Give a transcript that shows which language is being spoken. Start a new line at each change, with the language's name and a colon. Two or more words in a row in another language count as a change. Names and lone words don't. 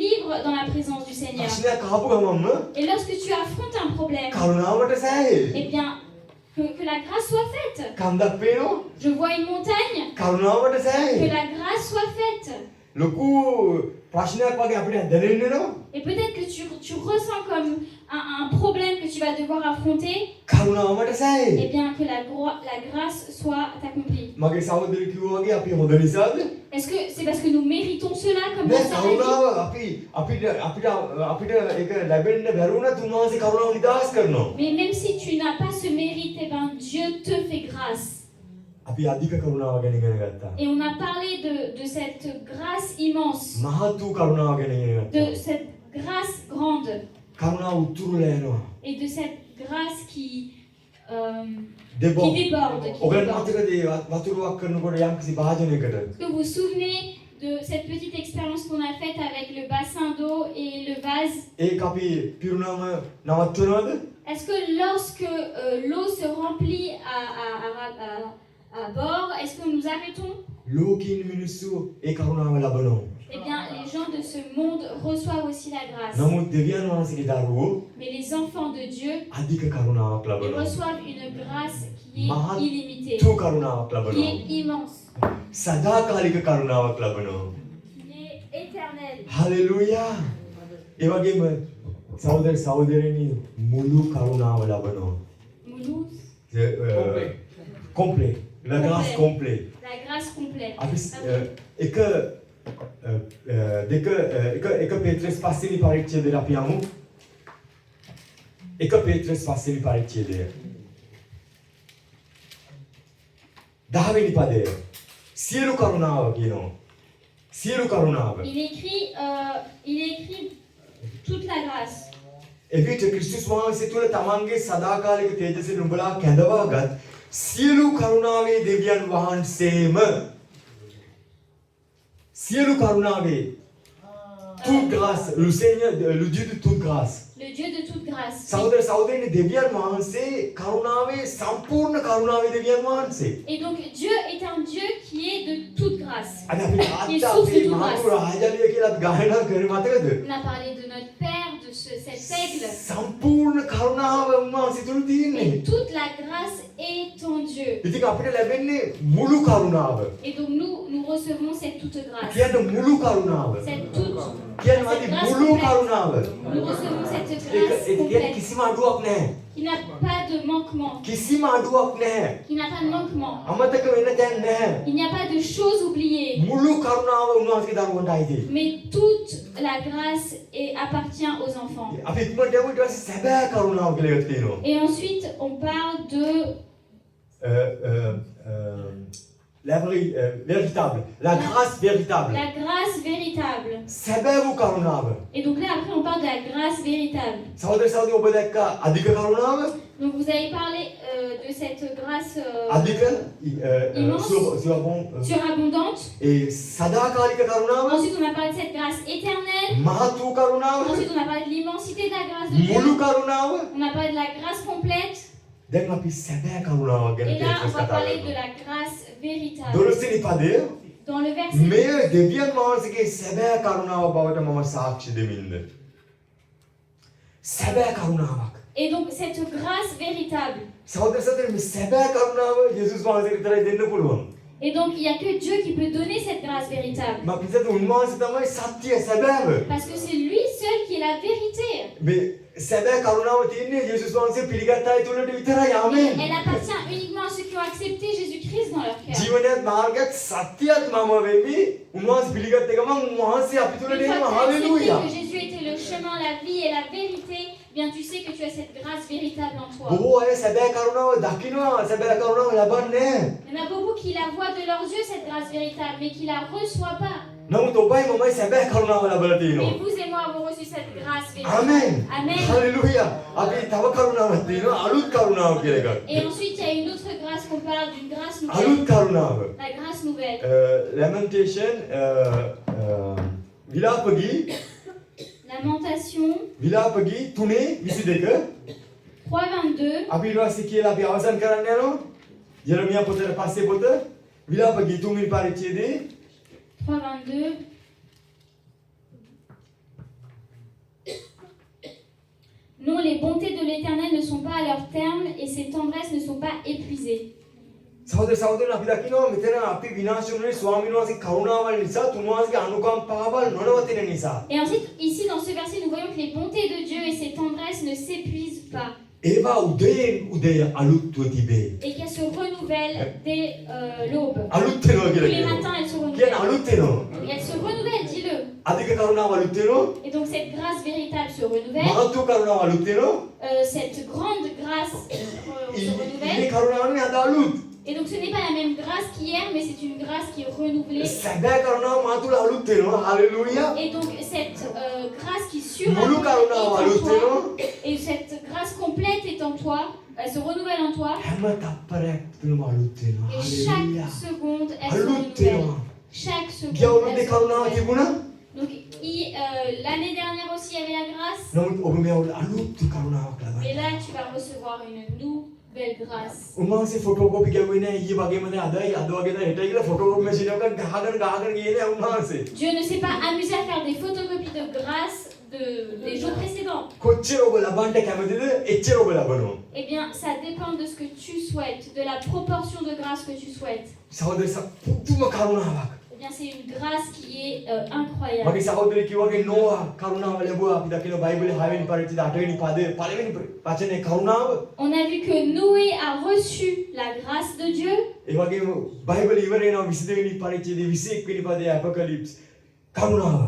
French: dans la présence du Seigneur.
Sinhala: ප්‍රශ්නයක් ආපු ගමන්ම
French: Et lorsque tu affrontes un problème,
Sinhala: කරුණාවට සෑහේ.
French: eh bien, que la grâce soit faite.
Sinhala: කන්දක් පේනවා.
French: Je vois une montagne,
Sinhala: කරුණාවට
French: que
Sinhala: සෑහේ.
French: la grâce soit faite.
Sinhala: ලොකු ප්‍රශ්නයක් වගේ අපිට දැනෙන්නවා.
French: Et peut-être que tu ressens comme un problème que tu vas devoir affronter,
Sinhala: කරුණාවට eh සෑහේ.
French: bien que la grâce soit accomplie.
Sinhala: මගේ සහෝදරය කිව්වා වගේ අපි හොඳ නිසාද?
French: Est-ce que c'est parce que nous méritons cela comme
Sinhala: නෑ
French: dans sa vie?
Sinhala: කරුණාව අපිට ඒක ලැබෙන්න බැරුණත් උන්වහන්සේ කරුණාව නිදහස් කරනවා.
French: Mais même si tu n'as pas ce mérite, eh ben Dieu te fait grâce.
Sinhala: අපි අධික කරුණාව ගැන ඉගෙන ගත්තා.
French: Et on a parlé de cette grâce immense,
Sinhala: මහත් වූ කරුණාව ගැන ඉගෙන
French: de
Sinhala: ගත්තා.
French: cette grâce grande
Sinhala: කරුණාව උතුරුලා යනවා.
French: et de cette grâce qui දෙබෝ. déborde.
Sinhala: ඔබට මතකද වතුරක් කරනකොට යම්කිසි භාජනයකට
French: Est-ce que vous vous souvenez de cette petite expérience qu'on a faite avec le bassin d'eau et le vase?
Sinhala: ඒක අපි පිරුණාම නවත්වනවද?
French: Est-ce que lorsque l'eau se remplit à bord, est-ce que nous arrêtons?
Sinhala: ලෝකීන් මිනිස්සු ඒ කරුණාව ලබනවා.
French: Eh bien, les gens de ce monde reçoivent aussi la grâce.
Sinhala: නමුත් දෙවියන් වහන්සේගේ දරුවෝ
French: Mais les enfants de Dieu,
Sinhala: අධික කරුණාවක්
French: ils
Sinhala: ලබනවා.
French: reçoivent une grâce qui
Sinhala: Mahat
French: est illimitée,
Sinhala: තු කරුණාවක්
French: qui
Sinhala: ලබනවා.
French: est immense,
Sinhala: සදාකාලික කරුණාවක් ලබනවා.
French: qui est éternelle.
Sinhala: හලෙලූයා. ඒ වගේම සහෝදර සහෝදරයනි මුළු කරුණාව ලබනවා. Moulouse, කොම්ප්ලීට්.
French: La grâce complète. la grâce complète.
Sinhala: අපි එක පේත්‍රස් පස්වෙනි පරිච්ඡේදයට අපි යමු. එක පේත්‍රස් පස්වෙනි පරිච්ඡේදය. 10 වෙනි පදය. සියලු කරුණාව කියනවා. සියලු කරුණාව.
French: Il écrit toute la grâce.
Sinhala: එවිට ක්‍රිස්තුස් වහන්සේ තුළ තමන්ගේ සදාකාලික තේජසින් උඹලා කැඳවාගත් සියලු කරුණාවේ දෙවියන් වහන්සේම සියලු කරුණාවේ
French: toute grâce, le Seigneur, le Dieu de toute grâce. Le Dieu de toute grâce.
Sinhala: සහෝදර සහෝදරියනි දෙවියන් වහන්සේ කරුණාවේ සම්පූර්ණ කරුණාවේ දෙවියන් වහන්සේ.
French: Et donc Dieu est un Dieu qui est de toute grâce.
Sinhala: අද අපි
French: Qui est
Sinhala: තාත්තා
French: source de
Sinhala: අපි
French: toute
Sinhala: මහතු
French: grâce.
Sinhala: රාජාලිය කියලා අපි ගායනා කරේ මතකද?
French: On a parlé de notre Père, de cet aigle.
Sinhala: සම්පූර්ණ කරුණාව උන්වහන්සේ තුල තියෙන්නේ.
French: Et toute la grâce est en Dieu.
Sinhala: ඉතින් අපිට ලැබෙන්නේ මුළු කරුණාව.
French: Et donc nous recevons cette toute grâce.
Sinhala: කියන්නේ මුළු කරුණාව.
French: Cette toute
Sinhala: කියන්නේ
French: cette grâce
Sinhala: මුළු
French: complète.
Sinhala: කරුණාව.
French: Nous recevons cette
Sinhala: ඒක
French: grâce
Sinhala: කියන්නේ
French: complète
Sinhala: කිසිම අඩුවක් නැහැ.
French: qui n'a pas de manquement,
Sinhala: කිසිම අඩුවක් නැහැ.
French: qui n'a pas de manquement.
Sinhala: අමතක වෙන්න දෙයක් නැහැ.
French: Il n'y a pas de choses oubliées.
Sinhala: මුළු කරුණාව උන්වහන්සේගේ දරුවන්ට අයිතියි.
French: Mais toute la grâce appartient aux enfants.
Sinhala: අපි ඉක්මනට යමු ඊට පස්සේ සැබෑ කරුණාව කියලා එකක් තියෙනවා.
French: Et ensuite, on parle de véritable. La grâce véritable. la grâce véritable.
Sinhala: සැබෑ වූ කරුණාව.
French: Et donc là, après, on parle de la grâce véritable.
Sinhala: සහෝදර සහෝදරි ඔබ දැක්ක අධික කරුණාව?
French: Donc vous avez parlé de cette grâce
Sinhala: අධික
French: surabondante.
Sinhala: ඒ සදාකාලික කරුණාව.
French: Ensuite, on a parlé de cette grâce éternelle.
Sinhala: මහත් වූ කරුණාව.
French: Ensuite, on a parlé de l'immensité de la grâce de Dieu.
Sinhala: මුළු කරුණාව.
French: On a parlé de la grâce complète.
Sinhala: දැන් අපි සැබෑ කරුණාවක් ගැන
French: Et là, on
Sinhala: පේත්‍රස්
French: va
Sinhala: කතා
French: parler de
Sinhala: කරනවා.
French: la grâce véritable.
Sinhala: 12 වෙනි පදය
French: Dans le verset,
Sinhala: මේ දෙවියන් වහන්සේගේ සැබෑ කරුණාව බවට මම සාක්ෂි දෙමින්ද. සැබෑ කරුණාවක්.
French: et donc cette grâce véritable.
Sinhala: සහෝදර සහෝදරි මේ සැබෑ කරුණාව යේසුස් වහන්සේ විතරයි දෙන්න පුළුවන්.
French: Et donc il n'y a que Dieu qui peut donner cette grâce véritable.
Sinhala: මම පිටත උන්වහන්සේ තමයි සත්‍ය සැබෑව.
French: Parce que c'est lui seul qui est la vérité.
Sinhala: මේ සැබෑ කරුණාව තියෙන්නේ යේසුස් වහන්සේ පිළිගත් අය තුළට විතරයි. ආමේන්.
French: Elle appartient uniquement à ceux qui ont accepté Jésus-Christ dans leur cœur.
Sinhala: ජීවනයත් මාර්ගයත් සත්‍යයත් මම වෙමි. උන්වහන්සේ පිළිගත් එකම උන්වහන්සේ අපි තුළට
French: Une fois
Sinhala: එනවා.
French: que tu as accepté
Sinhala: හalleluya.
French: que Jésus était le chemin, la vie et la vérité, eh bien tu sais que tu as cette grâce véritable en toi.
Sinhala: බොහෝ අය සැබෑ කරුණාව දකිනවා. සැබෑ කරුණාව ලබන්නේ නැහැ.
French: Il y en a beaucoup qui la voient de leurs yeux cette grâce véritable, mais qui la reçoivent pas.
Sinhala: නමුත් ඔබයි මමයි සැබෑ කරුණාව ලබලා තියෙනවා.
French: Mais vous et moi avons reçu cette grâce véritable.
Sinhala: ආමේන්.
French: Amen.
Sinhala: හalleluya. අපි තව කරුණාවක් තියෙනවා. අලුත් කරුණාව කියලා එකක්.
French: Et ensuite, il y a une autre grâce qu'on parle d'une grâce
Sinhala: අලුත්
French: nouvelle.
Sinhala: කරුණාව.
French: La grâce nouvelle.
Sinhala: Lamentation විලාපගී
French: Lamentation
Sinhala: විලාපගී 3:22
French: 3:22.
Sinhala: අපි ඊළඟට කියලා අපි අවසන් කරන්න යනවා. යෙරමියා පොතේ පස්සේ පොත විලාපගී 3 වෙනි පරිච්ඡේදයේ
French: 3:22. bontés de l'Éternel ne sont pas à leur terme et ses tendresses ne sont pas épuisées.
Sinhala: සහෝදර සහෝදරයන් අපි දකිනවා මෙතන අපි විනාශ වුණේ ස්වාමීන් වහන්සේ කරුණාවල් නිසා තුන්වහන්සේගේ අනුකම්පාවල් නොනවතින නිසා.
French: Et ensuite, ici dans ce verset, nous voyons que les bontés de Dieu et ses tendresses ne s'épuisent pas
Sinhala: ඒවා උදයෙන් උදය අලුත්ව තිබේ.
French: et qu'elles se renouvellent dès l'aube.
Sinhala: අලුත් වෙනවා
French: Tous
Sinhala: කියලා
French: les
Sinhala: කියනවා.
French: matins, elles se
Sinhala: කියන්නේ
French: renouvellent.
Sinhala: අලුත් වෙනවා.
French: Et elles se renouvellent, dis-le.
Sinhala: අධික කරුණාව අලුත් වෙනවා.
French: Et donc cette grâce véritable se renouvelle.
Sinhala: මහත්ව කරුණාව අලුත් වෙනවා.
French: Cette grande grâce se
Sinhala: ඊයේ
French: renouvelle.
Sinhala: කරුණාවනේ අද අලුත්.
French: Et donc ce n'est pas la même grâce qu'hier, mais c'est une grâce qui est renouvelée.
Sinhala: සැබෑ කරුණාව මා තුල අලුත් වෙනවා. හalleluya.
French: Et donc cette grâce qui
Sinhala: මුළු
French: surabonde
Sinhala: කරුණාව
French: est en
Sinhala: අලුත්
French: toi,
Sinhala: වෙනවා.
French: et cette grâce complète est en toi, elle se renouvelle en toi,
Sinhala: හැම තප්පරයක් තුලම අලුත් වෙනවා.
French: et
Sinhala: හalleluya.
French: chaque seconde, elle se
Sinhala: අලුත්
French: renouvelle.
Sinhala: වෙනවා.
French: Chaque seconde,
Sinhala: ගියවරුන්ගේ
French: elle se
Sinhala: කරුණාව
French: renouvelle.
Sinhala: තිබුණා.
French: Donc l'année dernière aussi, il y avait la grâce,
Sinhala: නමුත් ඔබ මේ අලුත් කරුණාවක් ලබනවා.
French: mais là, tu vas recevoir une nouvelle grâce.
Sinhala: උන්වහන්සේ ෆොටෝකෝපි ගැව්වේ නෑ ඊයේ වගේම දැන් අදයි අද වගේ දැන් හෙටයි කියලා
English: photocopy machine
Sinhala: එකක් ගහගෙන ගියේ නෑ උන්වහන්සේ.
French: Dieu ne s'est pas amusé à faire des photocopies de grâce des jours précédents.
Sinhala: කොච්චර ඔබ ලබන්න කැමතිද එච්චර ඔබ ලබනවා.
French: Eh bien, ça dépend de ce que tu souhaites, de la proportion de grâce que tu souhaites.
Sinhala: සහෝදර පුදුම කරුණාවක්.
French: Eh bien, c'est une grâce qui est incroyable.
Sinhala: මගේ සහෝදරයෙක් කිව්වාගේ නෝවා කරුණාව ලැබුවා අපි දකින බයිබලයේ 6 වෙනි පරිච්ඡේදය 8 වෙනි පදයේ පළවෙනි වචනේ කරුණාව.
French: On a vu que Noé a reçu la grâce de Dieu.
Sinhala: ඒ වගේම බයිබලයේ ඉවර වෙනවා 22 වෙනි පරිච්ඡේදයේ 21 වෙනි පදයේ අපොකලිප්ස් කරුණාව.